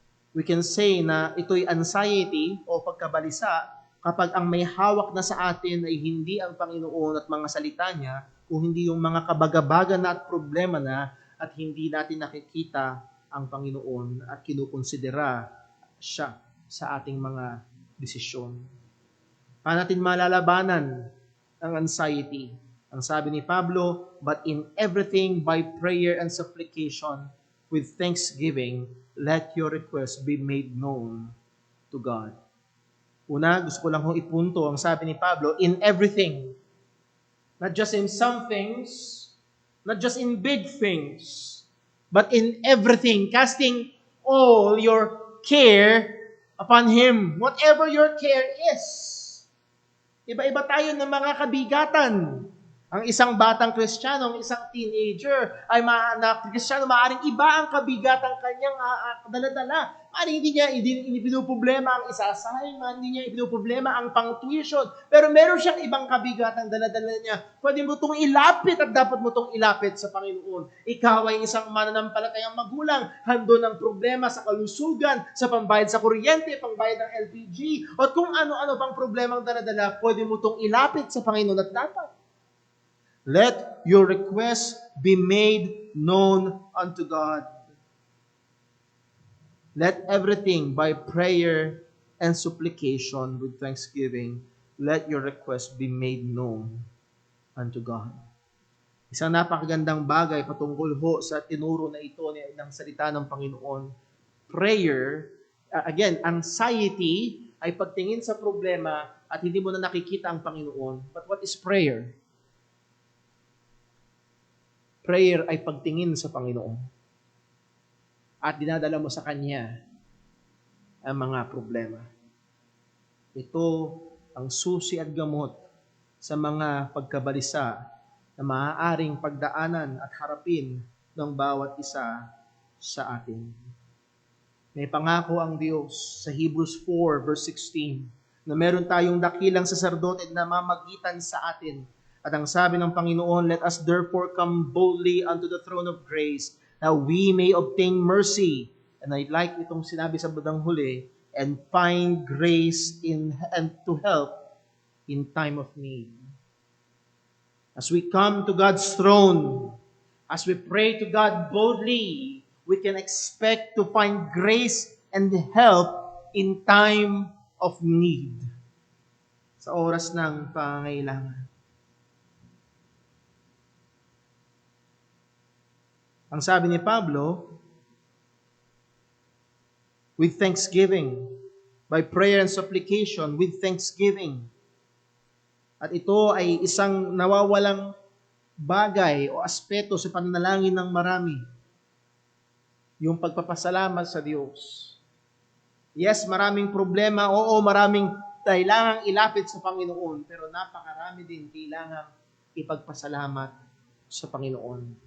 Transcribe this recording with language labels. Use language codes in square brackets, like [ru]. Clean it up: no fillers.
[en] We can say [tl] na ito'y anxiety o pagkabalisa kapag ang may hawak na sa atin ay hindi ang Panginoon at mga salita niya, kung hindi yung mga kabagabagan na at problema na at hindi natin nakikita ang Panginoon at kinukonsidera siya sa ating mga desisyon. Paano natin malalabanan ang anxiety? Ang sabi ni Pablo, [en] but in everything by prayer and supplication with thanksgiving, let your requests be made known to God. [tl] Una, gusto ko lang hong ipunto, ang sabi ni Pablo, [en] in everything. Not just in some things, not just in big things, but in everything, casting all your care upon Him. Whatever your care is. [tl] Iba-iba tayo ng mga kabigatan. Ang isang batang Kristiyano, ang isang teenager, ay Kristiyano, maaaring iba ang kabigatan kanyang dala-dala. Maaaring hindi niya ibinuproblema ang isasahay, hindi niya ibinuproblema ang pang-tuition, pero meron siyang ibang kabigatan dala-dala niya. Pwede mo itong ilapit at dapat mo itong ilapit sa Panginoon. Ikaw ay isang mananampalatayang magulang, hando ng problema sa kalusugan, sa pambayad sa kuryente, pambayad ng LPG, o kung ano-ano pang problemang dala-dala, pwede mo itong ilapit sa Panginoon at dapat. [en] Let your requests be made known unto God. Let everything by prayer and supplication with thanksgiving, let your requests be made known unto God. [tl] Isang napakagandang bagay patungkol ho sa tinuro na ito ng salita ng Panginoon. Prayer, again, anxiety ay pagtingin sa problema at hindi mo na nakikita ang Panginoon. [en] But what is prayer? [tl] Prayer ay pagtingin sa Panginoon at dinadala mo sa Kanya ang mga problema. Ito ang susi at gamot sa mga pagkabalisa na maaaring pagdaanan at harapin ng bawat isa sa atin. May pangako ang Diyos sa Hebrews 4 verse 16 na meron tayong dakilang saserdote na mamagitan sa atin. At ang sabi ng Panginoon, [en] let us therefore come boldly unto the throne of grace, that we may obtain mercy. And I like [tl] itong sinabi sa bandang huli, [en] and find grace and to help in time of need. As we come to God's throne, as we pray to God boldly, we can expect to find grace and help in time of need. [tl] Sa oras ng pangangailangan. Ang sabi ni Pablo, [en] with thanksgiving, by prayer and supplication, with thanksgiving. [tl] At ito ay isang nawawalang bagay o aspeto sa pananalangin ng marami. Yung pagpapasalamat sa Diyos. Yes, maraming problema, oo, maraming kailangang ilapit sa Panginoon, pero napakarami din kailangang ipagpasalamat sa Panginoon.